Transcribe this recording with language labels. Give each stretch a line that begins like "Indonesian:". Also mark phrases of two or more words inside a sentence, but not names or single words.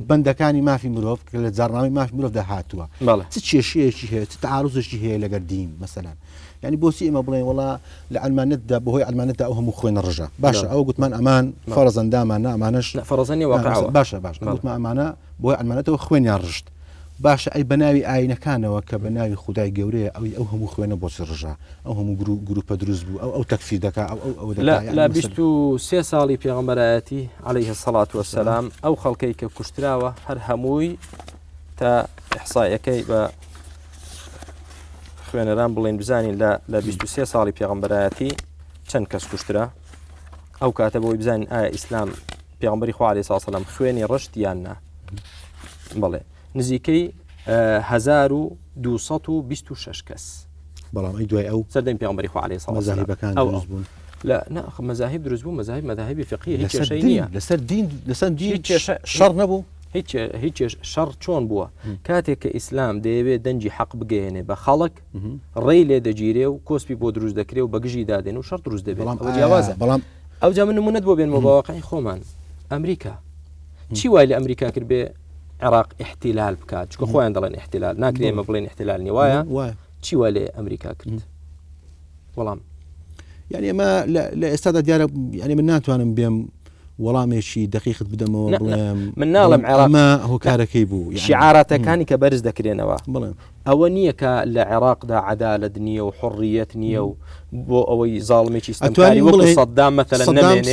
Central Kurdish: بەندەکانی مافی مرۆڤ کە لە جارنامەی مافی مرۆڤ داهاتووە چ کێشەیەکی هەیە چ تعارضێکی هەیە لەگەر دین مەسەلەن يعني بۆچی ئێمە بڵێن وڵا لە ئەلمانیتدا بەهۆی ئەلمانیتدا ئەو هەموو خوێنە ڕژە باشە ئەوە گوتمان ئەمان فەرزەن دامانە ئەمانەش فەرزەنی واقعەوە باشە گوتمان ئەمانە بۆی ئەلمانیتەوە خوێنیان ڕژت باشە ئەی بەناوی ئاینەکانەوە کە بەناوی خودای گەورەیە ئەو هەموو خوێنە بۆچی ڕژە ئەو هەموو گروپە دروست بوو ئەو تەکفیر دەکا ئەو لە 23 ساڵی پێغەمبەرایەتی
Arabic: عليه الصلاة والسلام
Central Kurdish: ئەو خەڵکەی کە کوشتراوە هەر هەمووی تا ئیحصائیەکەی بە خوێنەران بڵێن بزانین لە 23 ساڵی پێغەمبەرایەتی چەند کەس کوشترا ئەو کاتە بۆی بزانین ئایا ئیسلام پێغەمبەری خوا
Arabic: عليه الصلاة والسلام
Central Kurdish: خوێنی ڕشت یان نا بەڵێ نزیکەی 1226 کەس بەڵام ئەی دوای ئەو سەردەمی پێغەمبەری خوا
Arabic: عليه الصلاة والسلام
Central Kurdish: مەذاهبەکان دروست بوون لا مەذاهب دروست بوو مەذاهبی فقهی هیچ کێشەی نییە لەسەر دین شەڕ نەبوو هیچ شەڕ چۆن بووە کاتێک کە ئیسلام دەیەوێت دەنجی حەق بگەێنێ بە خەڵک ڕێی لێ دەگیرێ و کۆسپی بۆ دروست دەکرێ و بەگژی دادێن و شەڕ دروست دەبێت ئەوە جیاوازە بەڵام ئەو جا من نمونەت بۆ بێنمەوە باواقعی خۆمان ئەمریکا چی وای لە ئەمریکا کرد بێ عێراق احتلال بکات چکە خۆیان دەڵێن احتلال ناکرێ ئێمە بڵێن احتلال نیە وایە چی وای لێ ئەمریکا کرد وەڵام يعني ما لا ئێستادا دیارە يعني من ناتوانم بێم وەڵامێکی دقیقت بدەمەوە بڵێم من ناڵم عێراق ئەمە هۆکارەکەی بوو شعاراتەکانی کە بەرز دەکرێنەوە بڵێم ئەوە نییە کە لە عێراقدا عەدالەت نییە و حڕیەت نییە و بۆ ئەوەی زاڵمێکی ستەمکاری وەکو سەدام مەثەلەن نەمێنێ